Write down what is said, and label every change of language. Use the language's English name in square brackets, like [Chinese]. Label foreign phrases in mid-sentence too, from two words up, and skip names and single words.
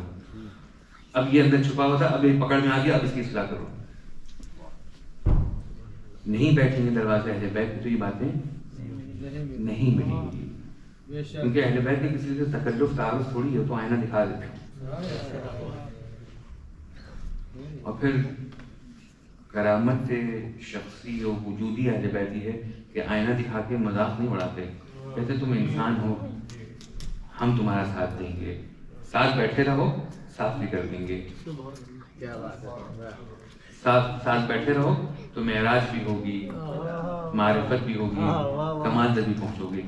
[Urdu] اب یہ اندر چھپا ہوا تھا, اب یہ پکڑ میں آ گیا, اب اس کی اصلاح کرو. نہیں بیٹھیں گے دروازے اہل بیت کی تو یہ باتیں نہیں ملیں گی, کیونکہ اہل بیت کے کسی سے تکلف تعارف تھوڑی ہے, تو آئینہ دکھا دیتے ہیں. اور پھر کرامت شخصی و وجودی اہل بیتی ہے کہ آئینہ دکھا کے مذاق نہیں اڑاتے, کہتے تم انسان ہو, ہم تمہارا ساتھ دیں گے, ساتھ بیٹھے رہو, صاف بھی کر دیں گے. ساتھ بیٹھے رہو تو معراج بھی ہوگی, معرفت بھی ہوگی, کمال تک بھی پہنچو گے.